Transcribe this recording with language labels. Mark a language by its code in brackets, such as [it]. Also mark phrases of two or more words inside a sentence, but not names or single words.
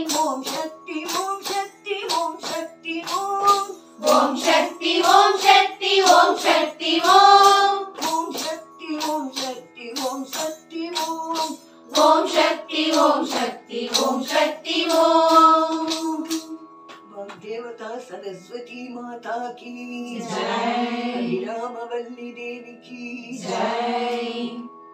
[ta] ஓம் சக்தி ஓம் சக்தி ஓம் சக்தி ஓம் ஓம் சக்தி ஓம் சக்தி ஓம் சக்தி ஓம் ஓம் சக்தி ஓம் சக்தி ஓம் சக்தி ஓம் ஓம் சக்தி ஓம் சக்தி ஓம் சக்தி ஓம். [hi] देवता सरस्वती माता की जय। रामवल्ली देवी की जय।